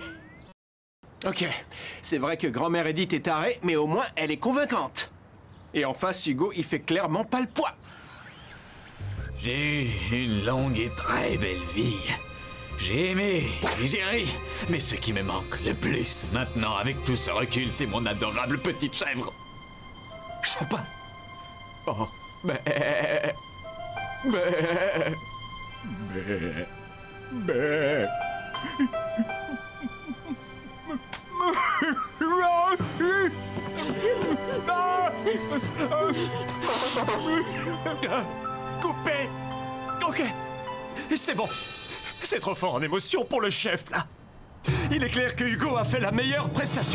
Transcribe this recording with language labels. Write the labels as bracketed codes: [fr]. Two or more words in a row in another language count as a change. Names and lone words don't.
[fr] Ok, c'est vrai que grand-mère Edith est tarée, mais au moins elle est convaincante. Et en face, Hugo, il fait clairement pas le poids. J'ai eu une longue et très belle vie. J'ai aimé et j'ai ri. Mais ce qui me manque le plus maintenant, avec tout ce recul, c'est mon adorable petite chèvre. Chopin. Oh, bé. Bé. Bé. Bé. Coupé! Ok, c'est bon. C'est trop fort en émotion pour le chef, là. Il est clair que Hugo a fait la meilleure prestation.